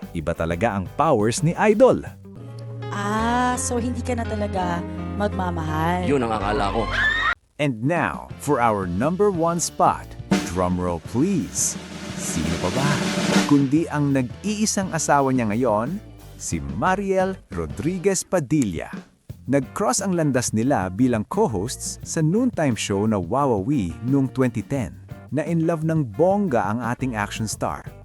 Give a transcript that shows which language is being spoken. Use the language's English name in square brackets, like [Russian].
[Filipino] Iba talaga ang powers ni Idol. So hindi ka na talaga magmamahal. Yun ang akala ko. [English] And now, for our number 1 spot, drumroll please. [Filipino] Sino pa ba? Kundi ang nag-iisang asawa niya ngayon, si Mariel Rodriguez Padilla. Nag-cross ang landas nila bilang co-hosts sa noontime show na Wawawi noong 2010, na in love ng bongga ang ating action star.